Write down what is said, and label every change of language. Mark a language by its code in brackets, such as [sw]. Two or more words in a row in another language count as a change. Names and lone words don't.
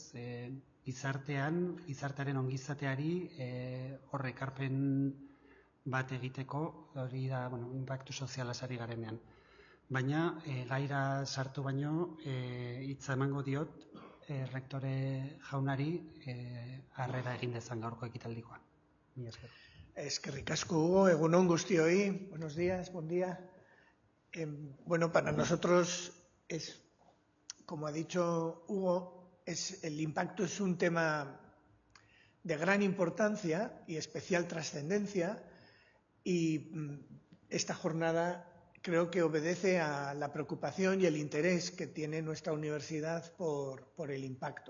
[eu] Gizartearen ongizateari horre ekarpen bat egiteko, hori da, inpaktu soziala sari garenean. Baina, gaira sartu baino, hitza emango diot, rektore jaunari harrera egin dezan gaurko ekitaldikoa. Mila esker. Eskerrik asko, Hugo. Egunon guztioi. [es] Buenos días, buen día. Bueno, para nosotros es, como ha dicho Hugo, el impacto es un tema de gran importancia y especial trascendencia, y esta jornada creo que obedece a la preocupación y el interés que tiene nuestra universidad por el impacto.